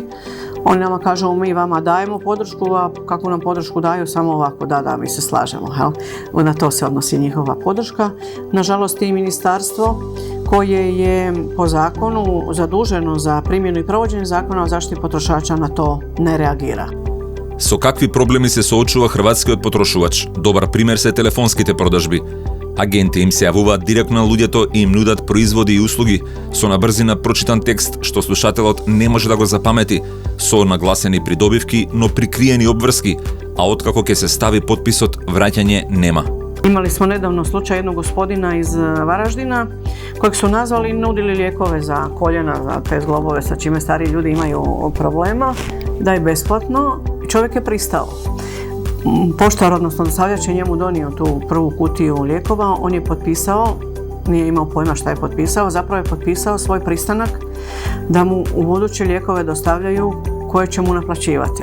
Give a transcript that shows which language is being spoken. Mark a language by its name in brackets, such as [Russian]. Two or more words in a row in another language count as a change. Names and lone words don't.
[Croatian] Oni nama kažu, mi vama dajemo podršku, a kako nam podršku daju, samo ovako, da, mi se slažemo. Na to se odnosi njihova podrška. Nažalost, i ministarstvo koje je po zakonu zaduženo za primjenu i provođenje zakona o zaštiti potrošača na to ne reagira. [Macedonian] Со какви проблеми се соочува хрватскиот потрошувач? Добар пример се телефонските продажби. Агенти им се јавуваат директно на луѓето и им нудат производи и услуги со на брзина прочитан текст што слушателот не може да го запамети, со нагласени придобивки, но прикриени обврски, а откако ќе се стави потписот, враќање нема. [Croatian] Imali smo nedavno slučaj jednog gospodina iz Varaždina kojeg su nazvali i nudili lijekove za koljena, za te zglobove sa čime stariji ljudi imaju problema, da je besplatno. Čovjek je pristao. Poštar, odnosno dostavljač, je njemu donio tu prvu kutiju lijekova, on je potpisao, nije imao pojma šta je potpisao, zapravo je potpisao svoj pristanak da mu u buduće lijekove dostavljaju koje će mu naplaćivati.